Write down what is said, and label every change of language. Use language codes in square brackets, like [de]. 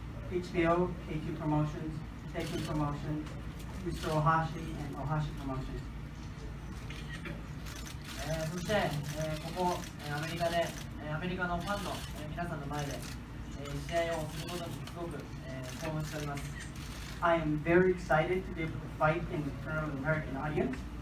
[en] HBO, K2 Promotions, JK Promotions, Mr. Ohashi, and Ohashi Promotions. [ja] そして、ここ、アメリカで、アメリカのファンの、皆さんの前で、試合をすることにすごく、興奮しております。 [en] I am very excited to be able to fight in front of an American audience.